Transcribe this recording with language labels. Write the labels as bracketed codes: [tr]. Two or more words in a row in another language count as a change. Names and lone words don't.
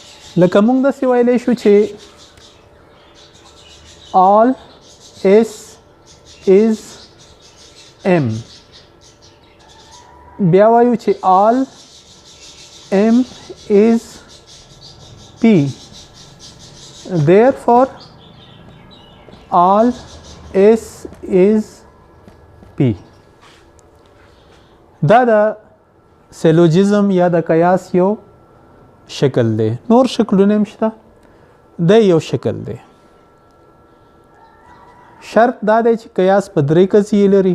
[ps] لکه موږ داسې ویلی شو چې [en] all S is M. [ps] بیا وایو چې [en] all M is P. Therefore all S is P. [ps] دا د سیلوجزم یا د قیاس یو شکل دی. نور شکلونه هم شته، د یو شکل دی. شرط دا دی چې قیاس په درې قضیې لري.